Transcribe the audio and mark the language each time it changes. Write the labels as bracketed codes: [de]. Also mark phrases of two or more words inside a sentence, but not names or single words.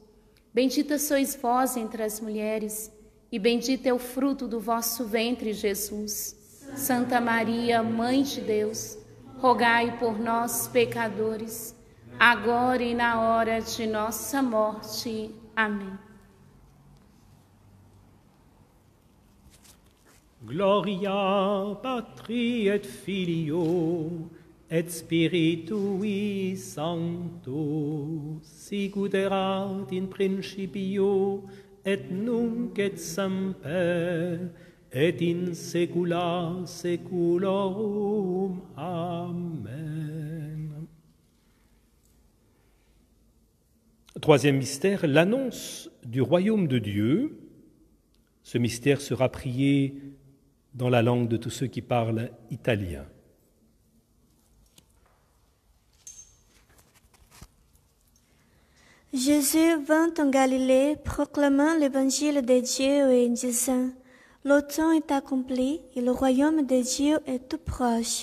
[pt] Bendita sois vós entre as mulheres, e bendito é o fruto do vosso ventre, Jesus. Santa Maria, Mãe de Deus, rogai por nós, pecadores, agora e na hora de nossa morte. Amém. [la] Gloria Patri et Filio et Spiritui Sancto, sicut erat in principio et nunc et semper et in saecula saeculorum. Amen. [fr] Troisième mystère, l'annonce du royaume de Dieu. Ce mystère sera prié dans la langue de tous ceux qui parlent italien. Jésus vint en Galilée proclamant l'évangile de Dieu et disant: Le temps est accompli et le royaume de Dieu est tout proche.